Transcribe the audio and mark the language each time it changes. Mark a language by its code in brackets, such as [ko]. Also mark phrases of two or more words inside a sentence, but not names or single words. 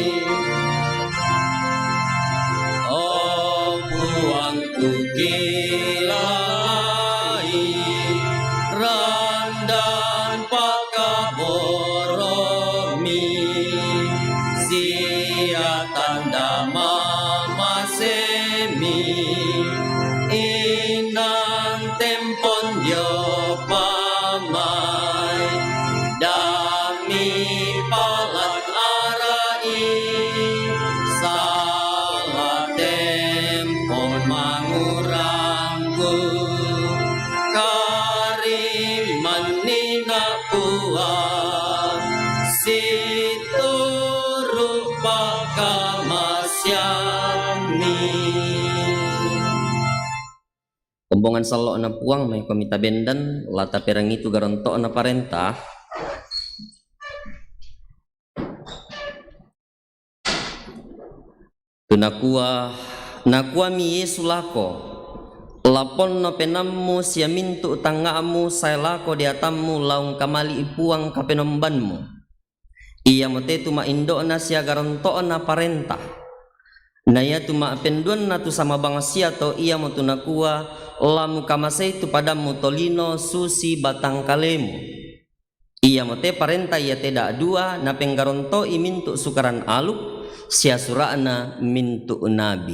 [sda] oh puangku kilai randan pakaboromi sia tanda mama semi inang tempon yo pamai dami palat arai salah tempon mangurangku kariman nina puang situ rupa kamasyami. Kombongan salo na puang may komita bendan lata perang itu garanto na parenta. Tu nakua mi Yesu lako lapon no penammu sia mintu tangamu saya lako di atammu laung kamali ipuang kapenombanmu. Ia mote tu ma indo na sia garanto na parenta. Na ia tu maapenduan na tu sama bangasia to ia mo tu nakua lamu kamasay tu padamu tolino susi batang kalemu. Ia mo te parenta ia teda dua na penggaronto imintu sukaran aluk sia surana mintu nabi.